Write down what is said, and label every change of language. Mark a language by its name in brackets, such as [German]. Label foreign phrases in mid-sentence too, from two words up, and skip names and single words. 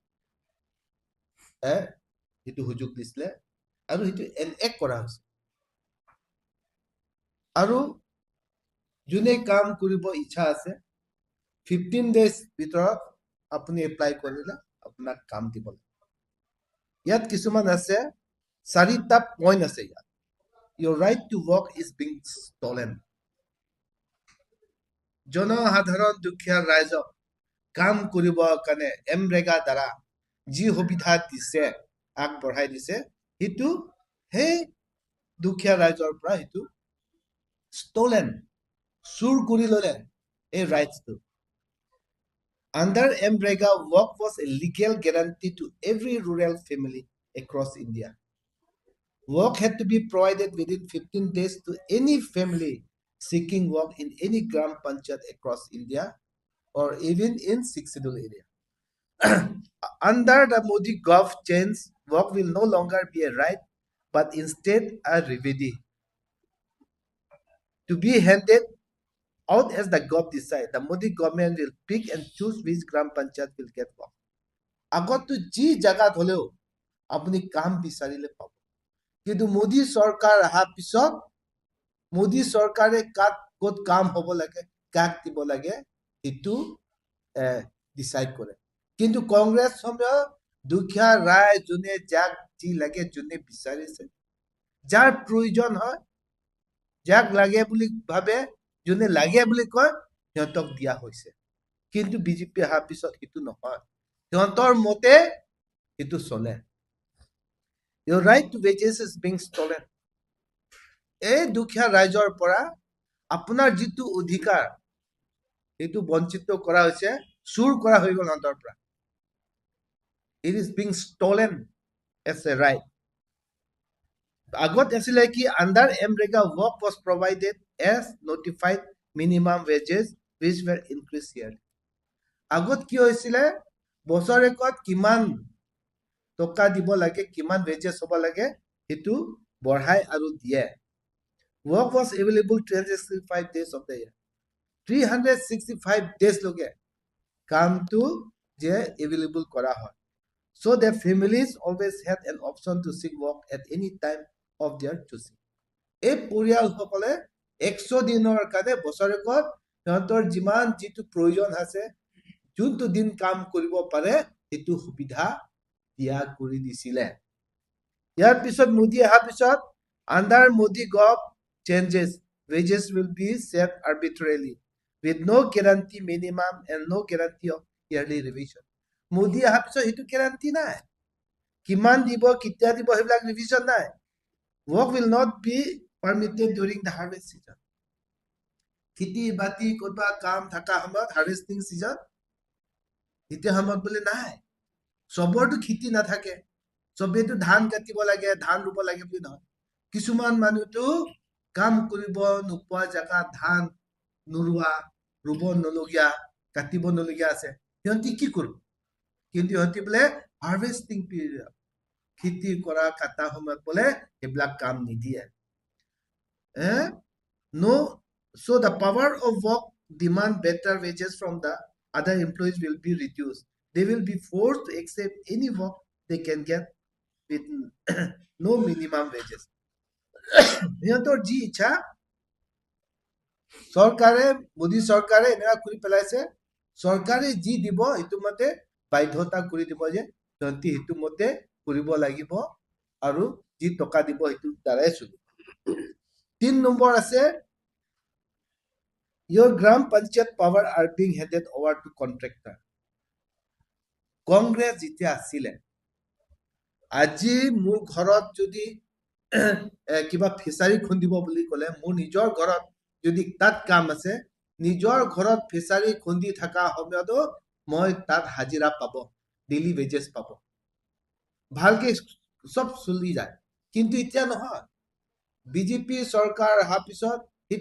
[Assamese] সেইটো সুযোগ দিছিলে আৰু সেইটো এক কৰা হৈছে আৰু যোনে কাম কৰিব ইচ্ছা আছে 15 days ভিতৰত আপুনি এপ্লাই কৰিলে আপোনাক কাম দিব ইয়াত কিছুমান আছে 4টা পইণ্ট আছে ইয়াত [English] your right to work is being stolen. [Assamese] জনসাধাৰণ দুখীয়া ৰাইজক কাম কৰিবৰ কাৰণে এমৰেগা দ্বাৰা যি সুবিধা দিছে আগবঢ়াই দিছে সেইটো সেই দুখীয়া ৰাইজৰ পৰা সেইটো stolen চুৰ কৰি ললে এই ৰাইটছটো [English] Under MREGA, work was a legal guarantee to every rural family across India. Work had to be provided within 15 days to any family seeking work in any Gram Panchayat across India or even in 6 scheduled area. Under the Modi Gov change, work will no longer be a right, but instead a remedy to be handed out as the Gov decide. The Modi government will pick and choose which Gram Panchayat will get work. [Assamese] আগতো যি জায়গাত হলেও আপুনি কাম বিচাৰিলে পাব কিন্তু মোদী চৰকাৰ অহাৰ পিছত মোদী চৰকাৰে ক'ত কাম হ'ব লাগে কাক দিব লাগে সেইটো ডিসাইড কৰে কিন্তু কংগ্ৰেছ সময় দুখীয়া ৰায় যোনে যাক যি লাগে যোনে বিচাৰিছে যাৰ প্ৰয়োজন হয় যাক লাগে বুলি ভাবে যোনে লাগে বুলি কয় সিহঁতক দিয়া হৈছে কিন্তু বিজেপি অহাৰ পিছত সেইটো নহয় সিহঁতৰ মতে সেইটো চলে [English] Your right to wages is being stolen. [Assamese] এই দুখীয়া ৰাইজৰ পৰা আপোনাৰ যিটো অধিকাৰ সেইটো বঞ্চিত কৰা হৈছে চুৰ কৰা হৈ গ'ল সিহঁতৰ পৰা [English] It is being stolen as a right. [Assamese] আগত আছিলে কি [English] under MREGA work was provided as notified minimum wages which were increased yearly. [Assamese] আগত কি হৈছিলে বছৰেকত কিমান টকা দিব লাগে কিমান wages হ'ব লাগে সেইটো বঢ়াই আৰু দিয়ে [English] Work was available 365 days [Assamese] of the year 365 days loge কামটো যে [English] available [Assamese] কৰা হয় [English] so their families always had an option to seek work at any time of their choosing [Assamese] এই পৰিয়াল সকলে 100 দিনৰ কাৰণে বছৰেকত সিহঁতৰ যিমান যিটো প্ৰয়োজন আছে যোনটো দিন কাম কৰিব পাৰে সেইটো সুবিধা দিয়া কৰি দিছিলে ইয়াৰ পিছত মোদী অহাৰ পিছত [English] under Modi Gov changes wages will be set arbitrarily with no guarantee minimum and no guarantee of yearly revision [Assamese] Modi অহাৰ পিছত সেইটো guarantee নাই কিমান দিব কিতিয়া দিব সেইবিলাক revision নাই [English] work will not be permitted during the harvest season [Assamese] খেতি বাতি কৰবা কাম থাকা সময়ত [English] harvesting season [Assamese] এতিয়া সময়ত বলে নাই সবৰটো খেতি নাথাকে সবেটো ধান কাটিব লাগে ধান ৰুব লাগে বুলি নহয় কিছুমান মানুহটো কাম কৰিব নোপোৱা জায়গা ধান নুৰুৱা ৰুব নলগিয়া কাটিব নলগিয়া আছে সিহঁতি কি কৰিব কিন্তু সিহঁতি বোলে [English] harvesting period [Assamese] খেতি কৰা কাটা সময়ত বোলে এইবিলাক কাম নিদিয়ে [English] no so the power of work demand better wages from the other employees will be reduced they will be forced to accept any work they can get with no minimum wages [Assamese] সিহঁতৰ যি ইচ্ছা চৰকাৰে মোদী চৰকাৰে এনেকা কৰি পেলাইছে চৰকাৰে যি দিব সেইটো মতে বাধ্যতা কৰি দিব যে সিহঁতি সেইটো মতে কৰিব লাগিব আৰু যি টকা দিব সেইটো দ্বাৰাই চলিব 3 নম্বৰ আছে [English] Your Gram Panchayat power are being handed over to contractor [Assamese] কংগ্ৰেছ যেতিয়া আছিলে আজি মোৰ ঘৰত যদি কিবা ফিচাৰী খুন্দিব বুলি ক'লে মোৰ নিজৰ ঘৰত যদি তাত কাম আছে নিজৰ ঘৰত ফিচাৰী খুন্দি থকা সময়তো মই তাত হাজিৰা পাব [English] daily wages [Assamese] পাব ভালকে সব চলি যায় কিন্তু এতিয়া নহয় বিজেপি চৰকাৰ অহাৰ পিছত সেইটো